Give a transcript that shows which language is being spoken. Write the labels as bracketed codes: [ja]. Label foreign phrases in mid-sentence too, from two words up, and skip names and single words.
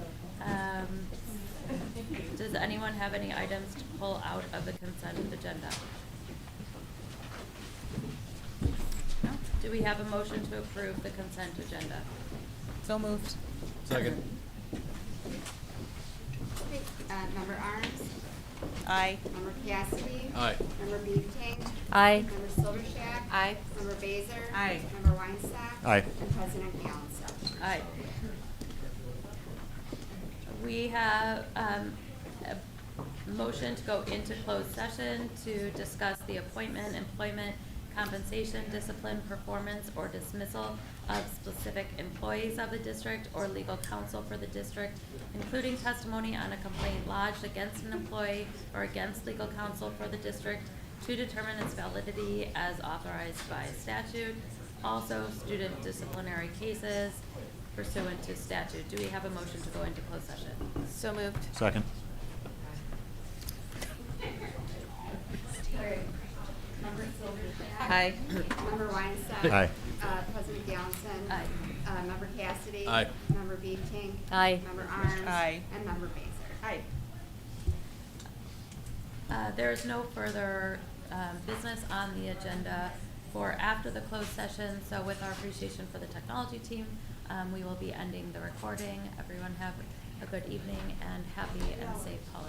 [en] Does anyone have any items to pull out of the consent agenda? No? Do we have a motion to approve the consent agenda? So moved. Second. Member Arms? Aye. Member Cassidy? Aye. Member Beefting? Aye. Member Silvershack? Aye. Member Baser? Aye. Member Weinstock? Aye. And President Gallanza. Aye. We have a motion to go into closed session to discuss the appointment, employment, compensation, discipline, performance, or dismissal of specific employees of the district or legal counsel for the district, including testimony on a complaint lodged against an employee or against legal counsel for the district to determine its validity as authorized by statute. Also, student disciplinary cases pursuant to statute. Do we have a motion to go into closed session? So moved. Second. Member Silvershack? Aye. Member Weinstock? Aye. President Gallanza? Aye. Member Cassidy? Aye. Member Beefting? Aye. Member Arms? Aye. And Member Baser? Aye. There is no further business on the agenda for after the closed session. So with our appreciation for the technology team, we will be ending the recording. Everyone have a good evening and happy and safe